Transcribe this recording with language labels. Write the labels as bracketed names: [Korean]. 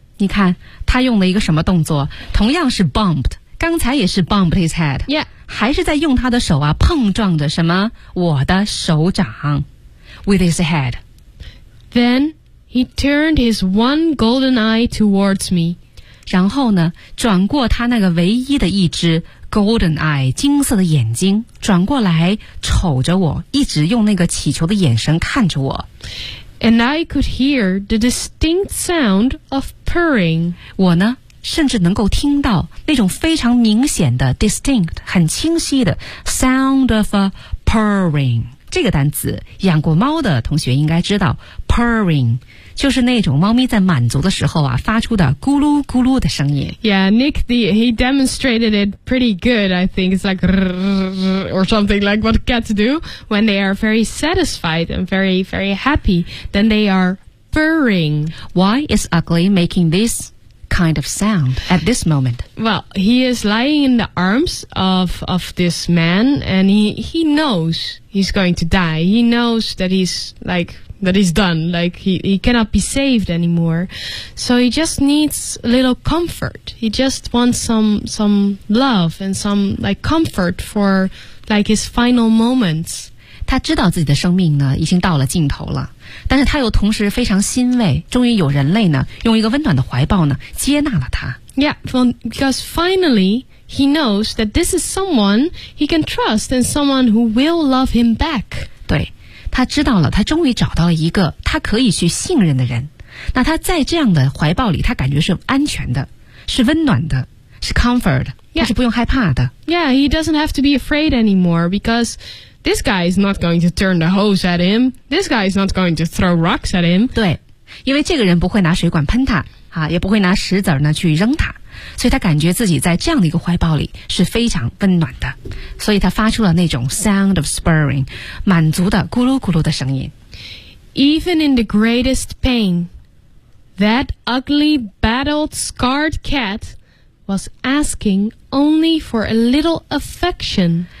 [Chinese] 你看他用了一个什么动作同样是 [English] bumped [Chinese] 刚才也是 [English] bumped his head、 yeah. [Chinese] 还是在用他的手啊碰撞着什么我的手掌 [English] with his head Then he turned his one golden eye towards me [Chinese] 然后呢转过他那个唯一的一只 [English] golden eye [Chinese] 金色的眼睛转过来瞅着我一直用那个乞求的眼神看着我 [English] And I could hear the distinct sound of purring. [Chinese] 我呢，甚至能够听到那种非常明显的 [English] distinct, [Chinese] 很清晰的 [English] sound of a purring. [Chinese] 这个单词，养过猫的同学应该知道 purring, 就是那种猫咪在满足的时候啊，发出的咕噜咕噜的声音。 [English] Yeah, Nick, he demonstrated it pretty good, I think. It's like or something like what cats do when they are very satisfied and very, very happy. Then they are purring. Why is Ugly making this kind of sound at this moment? Well, he is lying in the arms of this man, and he knows he's going to die. He knows that he's, like... That he's done, like he cannot be saved anymore. So he just needs a little comfort. He just wants some love and some like comfort for like his final moments. [Chinese] 他知道自己的生命呢已经到了尽头了，但是他又同时非常欣慰，终于有人类呢用一个温暖的怀抱呢接纳了他。 [English] Yeah, because finally he knows that this is someone he can trust and someone who will love him back. [Chinese] 对。他知道了他终于找到了一个他可以去信任的人那他在这样的怀抱里他感觉是安全的是温暖的是 comfort、 [English] yeah. [Chinese] 他是不用害怕的 [English] Yeah, he doesn't have to be afraid anymore because this guy is not going to turn the hose at him this guy is not going to throw rocks at him [Chinese] 对因为这个人不会拿水管喷他、啊、也不会拿石子呢去扔他所以他感觉自己在这样的一个怀抱里是非常温暖的所以他发出了那种 [English] sound of spurring [Chinese] 满足的咕噜咕噜的声音 [English] Even in the greatest pain That ugly battled scarred cat Was asking only for a little affection